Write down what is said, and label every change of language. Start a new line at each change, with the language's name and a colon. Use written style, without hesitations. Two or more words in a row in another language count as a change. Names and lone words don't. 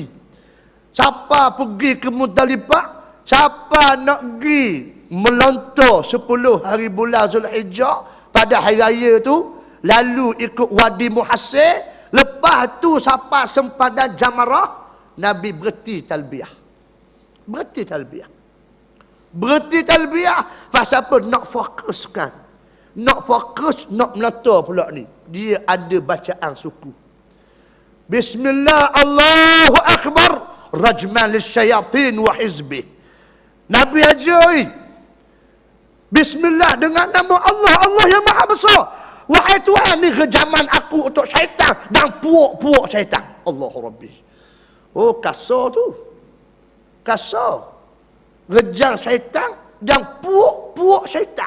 Malay: Siapa pergi ke Muzdalifah, siapa nak pergi melontar 10 hari bulan Zulhijjah pada hari raya tu, lalu ikut Wadi Muhassir, lepas tu siapa sempadan Jamarah, Nabi berhenti talbiyah. Berhenti talbiyah. Berhenti talbiyah pasal apa? Nak fokuskan. Nak fokus, nak melontar pula ni. Dia ada bacaan suku.
Arabic: بسم الله الله أكبر رجما للشياطين وحزبه.
Malay: Nabi ajari Bismillah dengan nama Allah, Allah yang maha besar. Wahai Tuhan, ni rejaman aku untuk syaitan dan puak-puak syaitan.
Arabic: الله ربي.
Malay: Oh, kasar tu. Kasar. Rejang syaitan dan puak-puak syaitan.